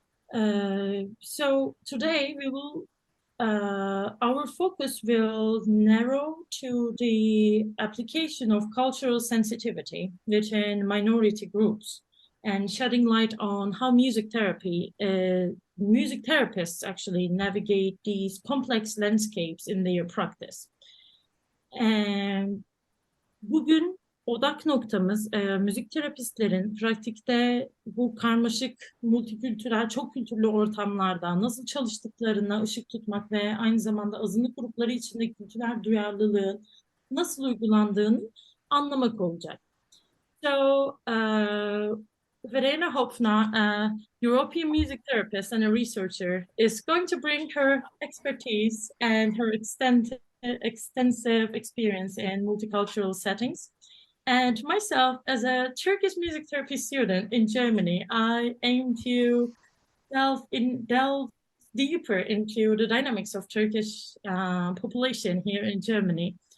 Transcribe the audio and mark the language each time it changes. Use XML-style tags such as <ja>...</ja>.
<en>So today our focus will narrow to the application of cultural sensitivity within minority groups and shedding light on how music therapists actually navigate these complex landscapes in their practice. And</en> <tr>bugün odak noktamız müzik terapistlerin pratikte bu karmaşık, multikültürel, çok kültürlü ortamlarda nasıl çalıştıklarına ışık tutmak ve aynı zamanda azınlık grupları içinde kültürel duyarlılığın nasıl uygulandığını anlamak olacak.</tr> <en>So, Verena Hopfner, a European music therapist and a researcher, is going to bring her expertise and her extensive experience in multicultural settings. And myself, as a Turkish music therapy student in Germany, I aim to delve deeper into the dynamics of Turkish population here in Germany.</en>